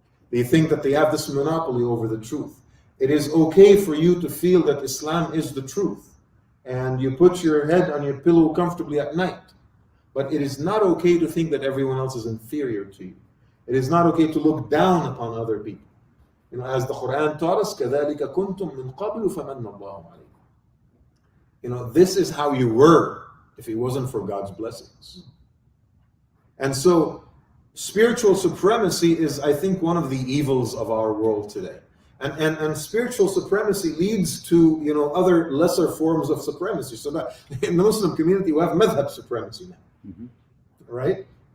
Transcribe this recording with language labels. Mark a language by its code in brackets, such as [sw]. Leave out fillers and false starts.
[en] They think that they have this monopoly over the truth. It is okay for you to feel that Islam is the truth, and you put your head on your pillow comfortably at night. But it is not okay to think that everyone else is inferior to you. It is not okay to look down upon other people. [ar] As the Quran taught us, كَذَلِكَ كُنْتُم مِّن قَبْلُ فَمَنَّ اللَّهُ عَلَيْكُمْ. [en] This is how you were if it wasn't for God's blessings. And so, spiritual supremacy is, I think, one of the evils of our world today. And spiritual supremacy leads to other lesser forms of supremacy. So that in the Muslim community we have madhab supremacy now, right?